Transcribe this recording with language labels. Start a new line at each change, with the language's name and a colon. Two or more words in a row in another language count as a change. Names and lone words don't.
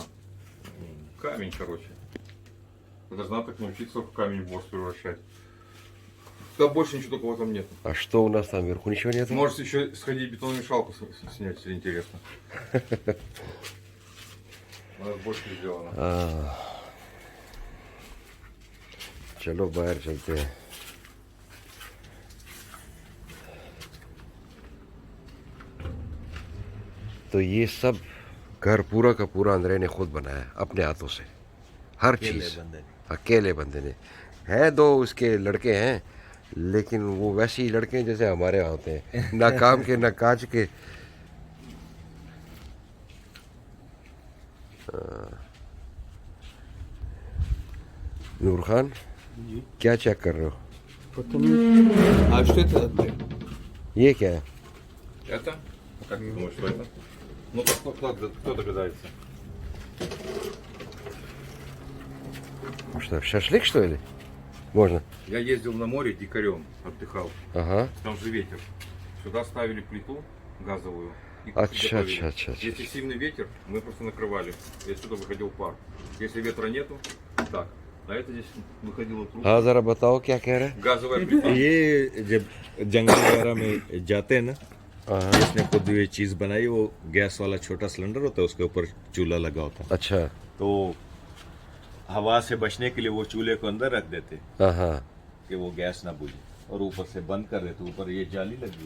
Russian: Камень, короче. Должна так научиться в камень в борщ превращать. Да больше ничего такого там нет. а что у нас там вверху ничего нет Можете еще сходить бетономешалку снять, если интересно. У нас больше сделано.
Hindi: चलो बाहर चलते हैं तो ये सब घर पूरा का पूरा अंदरे ने खुद बनाया अपने हाथों से हर चीज अकेले बंदे ने हैं दो उसके लड़के हैं लेकिन वो वैसे ही लड़के हैं जैसे हमारे यहाँ होते हैं ना काम के ना काज के नूर खान क्या चेक कर रहे हो
Russian: А что это, Андрей?
Hindi: ये क्या है
Russian: Это? Как ты думаешь, что это? Ну, кто догадается? Что, шашлык, что ли? Можно? Я ездил на море дикарем, отдыхал. Ага. Там же ветер. Сюда ставили плиту газовую. И
Hindi: Ача,
Russian: готовили.
Hindi: अच्छा, अच्छा, अच्छा.
Russian: Если сильный ветер, мы просто накрывали. И отсюда выходил пар. Если ветра нету, так. А это здесь выходило трубка.
Hindi: हाँ जरा बताओ क्या कह रहे हैं?
Russian: Газовая плита.
Hindi: ये जब जंगल वगैरह में जाते हैं ना, हाँ, जिसने खुद ये चीज बनाई, वो गैस वाला छोटा सिलेंडर होता है, उसके ऊपर चूल्हा लगा होता है, अच्छा तो हवा से बचने के लिए वो चूल्हे को अंदर रख देते हाँ हाँ कि वो गैस ना बुझे, और ऊपर से बंद कर देते, ऊपर ये जाली लगी